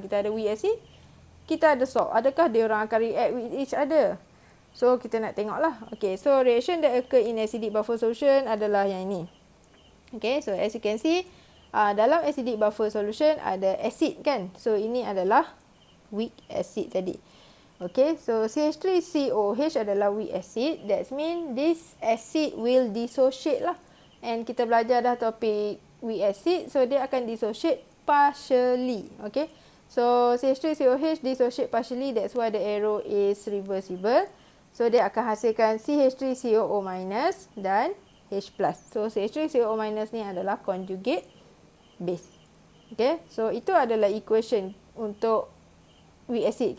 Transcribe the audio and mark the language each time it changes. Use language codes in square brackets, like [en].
[ms] Kita ada weak acid, kita ada salt. Adakah dia orang akan [en] react with each other? [ms] So, kita nak tengok lah. Okay, so [en] reaction that occur in acidic buffer solution [ms] adalah yang ini. [en] Okay, so as you can see, dalam acidic buffer solution ada acid kan. [ms] So, ini adalah weak acid tadi. Okay, so CH3COOH adalah weak acid. [en] That means this acid will dissociate lah. And [ms] kita belajar dah topik [en] weak acid. [ms] So, dia akan dissociate partially. Okay, so CH3COOH dissociate partially. [en] That's why the arrow is reversible. [ms] So, dia akan hasilkan CH3COO- dan H+. So, CH3COO- ni adalah conjugate base. Okay, so itu adalah equation untuk weak acid.